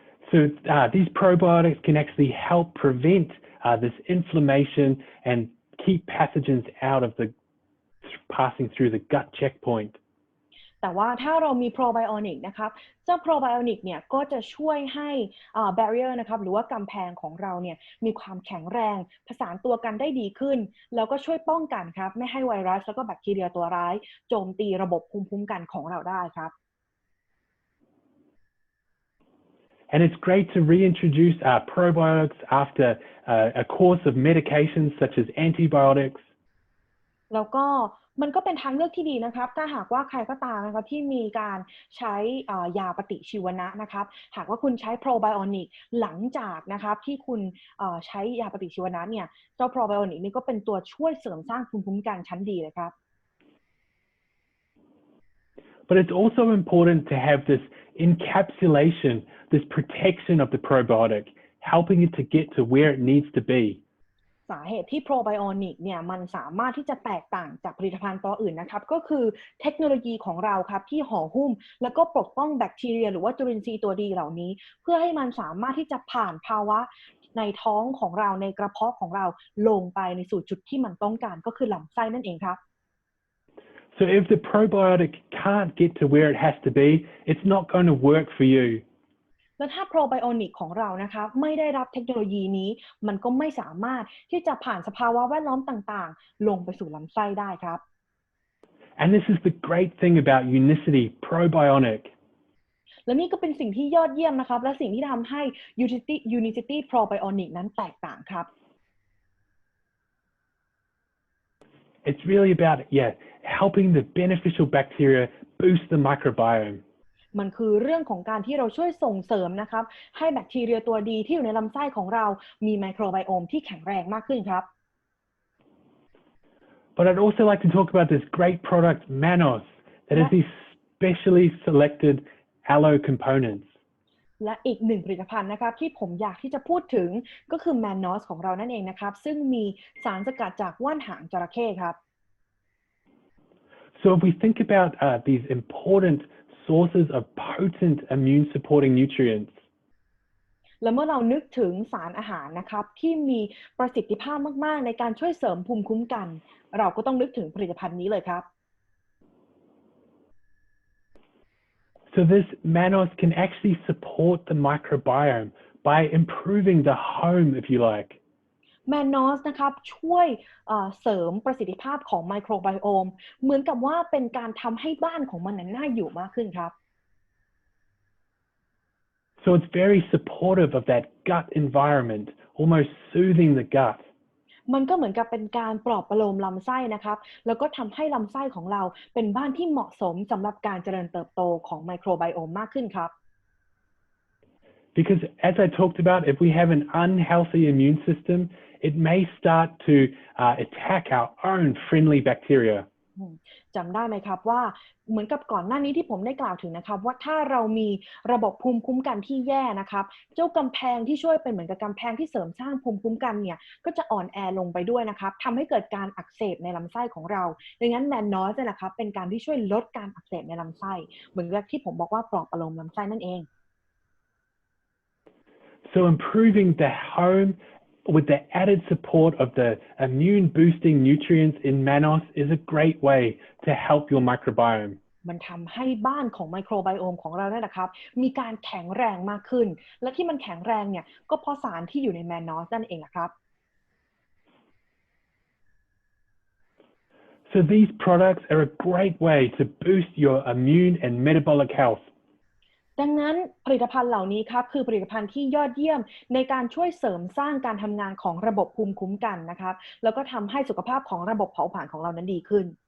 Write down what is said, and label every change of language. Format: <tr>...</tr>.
<en>So these probiotics can actually help prevent this inflammation and keep pathogens out of the passing through the gut checkpoint.</en> <th>แต่ว่าถ้าเรามีโปรไบโอนิกนะครับเจ้าโปรไบโอนิกเนี่ยก็จะช่วยให้barrier นะครับหรือว่ากำแพงของเราเนี่ยมีความแข็งแรงผสานตัวกันได้ดีขึ้นแล้วก็ช่วยป้องกันครับไม่ให้ไวรัสแล้วก็แบคทีเรียตัวร้ายโจมตีระบบภูมิคุ้มกันของเราได้ครับ</th> <en>And it's great to reintroduce probiotics after a course of medications such as antibiotics.</en> <th>แล้วก็มันก็เป็นทางเลือกที่ดีนะครับถ้าหากว่าใครก็ตามนะครับที่มีการใช้ยาปฏิชีวนะนะครับหากว่าคุณใช้โปรไบโอนิกหลังจากนะครับที่คุณใช้ยาปฏิชีวนะเนี่ยเจ้าโปรไบโอนิกนี่ก็เป็นตัวช่วยเสริมสร้างภูมิคุ้มกันชั้นดีเลยครับ</th> <en>But it's also important to have this encapsulation, this protection of the probiotic, helping it to get to where it needs to be.</en> <th>สาเหตุที่โปรไบโอนิกเนี่ยมันสามารถที่จะแตกต่างจากผลิตภัณฑ์ตัวอื่นนะครับก็คือเทคโนโลยีของเราครับที่ห่อหุ้มแล้วก็ปกป้องแบคทีเรียหรือว่าจุลินทรีย์ตัวดีเหล่านี้เพื่อให้มันสามารถที่จะผ่านภาวะในท้องของเราในกระเพาะของเราลงไปในสู่จุดที่มันต้องการก็คือลำไส้นั่นเองครับ</th> <en>So if the probiotic can't get to where it has to be, it's not going to work for you.</en> <th>แล้วถ้าโปรไบโอนิกของเรานะคะไม่ได้รับเทคโนโลยีนี้มันก็ไม่สามารถที่จะผ่านสภาวะแวดล้อมต่างๆลงไปสู่ลำไส้ได้ครับ</th> <en>And this is the great thing about Unicity Probiotic.</en> <th>และนี่ก็เป็นสิ่งที่ยอดเยี่ยมนะครับและสิ่งที่ทำให้ Unicity Probiotic นั้นแตกต่างครับ</th> <en>It's really about helping the beneficial bacteria boost the microbiome.</en> <th>มันคือเรื่องของการที่เราช่วยส่งเสริมนะครับให้แบคทีเรียตัวดีที่อยู่ในลำไส้ของเรามีไมโครไบโอมที่แข็งแรงมากขึ้นครับ</th> <en>But I'd also like to talk about this great product, Manos, that has these specially selected aloe components.</en> <th>และอีกหนึ่งผลิตภัณฑ์นะครับที่ผมอยากที่จะพูดถึงก็คือ Manos ของเรานั่นเองนะครับซึ่งมีสารสกัดจากว่านหางจระเข้ครับ</th> <en>So if we think about these important sources of potent immune supporting nutrients,</en> <th>และเมื่อเรานึกถึงสารอาหารนะครับที่มีประสิทธิภาพมากๆในการช่วยเสริมภูมิคุ้มกันเราก็ต้องนึกถึงผลิตภัณฑ์นี้เลยครับ</th> <en>so this Manos can actually support the microbiome by improving the home, if you like.</en> <th>Manos นะครับช่วยเสริมประสิทธิภาพของไมโครไบโอมเหมือนกับว่าเป็นการทำให้บ้านของมันน่าอยู่มากขึ้นครับ</th> <en>So it's very supportive of that gut environment, almost soothing the gut.</en> <th>มันก็เหมือนกับเป็นการปลอบประโลมลำไส้นะครับแล้วก็ทำให้ลำไส้ของเราเป็นบ้านที่เหมาะสมสำหรับการเจริญเติบโตของไมโครไบโอมมากขึ้นครับ</th> <en>Because as I talked about, if we have an unhealthy immune system, it may start to attack our own friendly bacteria.</en> <th>จำได้ไหมครับว่าเหมือนกับก่อนหน้านี้ที่ผมได้กล่าวถึงนะครับว่าถ้าเรามีระบบภูมิคุ้มกันที่แย่นะครับเจ้ากำแพงที่ช่วยเป็นเหมือนกับกำแพงที่เสริมสร้างภูมิคุ้มกันเนี่ยก็จะอ่อนแอลงไปด้วยนะครับทำให้เกิดการอักเสบในลำไส้ของเราดังนั้นManosเนี่ยนะครับเป็นการที่ช่วยลดการอักเสบในลำไส้เหมือนกับที่ผมบอกว่าปลอบประโลมลำไส้นั่นเอง</th> <en>So improving the home with the added support of the immune boosting nutrients in Manos is a great way to help your microbiome.</en> <th>มันทำให้บ้านของไมโครไบโอมของเราเนี่ยนะครับมีการแข็งแรงมากขึ้นและที่มันแข็งแรงเนี่ยก็เพราะสารที่อยู่ในManosนั่นเองนะครับ</th> <en>So these products are a great way to boost your immune and metabolic health.</en> <th>ดังนั้นผลิตภัณฑ์เหล่านี้ครับคือผลิตภัณฑ์ที่ยอดเยี่ยมในการช่วยเสริมสร้างการทำงานของระบบภูมิคุ้มกันนะครับแล้วก็ทำให้สุขภาพของระบบเผาผลาญของเรานั้นดีขึ้น</th>